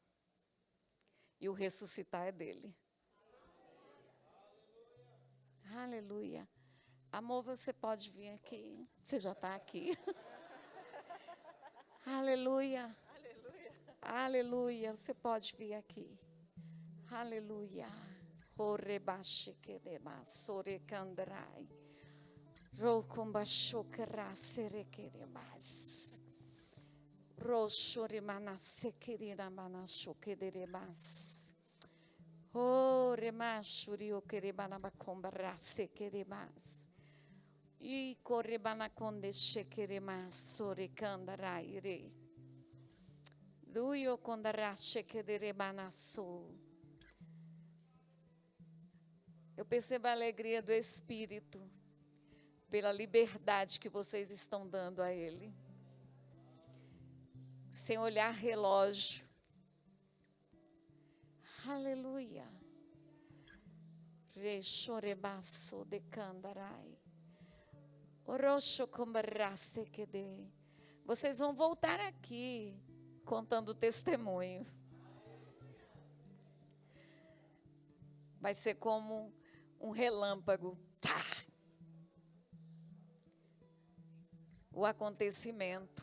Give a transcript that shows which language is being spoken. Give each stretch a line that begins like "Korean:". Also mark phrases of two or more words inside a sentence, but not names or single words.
Portuguese: E o ressuscitar é dele. Aleluia. Amor, você pode vir aqui. Você já está aqui. Aleluia. Aleluia. Você pode vir aqui. Aleluia. Orebashi kedema sorekandrai. Rokumbashokra serekeremas. Roshorimana sekirina manashokeremas. Oh, remashuri o kerebana bakombara sekeremas. E korebana konde shekeremas sorekandrai. Duyo kondara shekerebana so. Eu percebo a alegria do Espírito pela liberdade que vocês estão dando a Ele. Sem olhar relógio. Aleluia. Rechorebaço de candarai. Orocho combarace que de. Vocês vão voltar aqui contando o testemunho. Vai ser como um relâmpago. Tá. O acontecimento.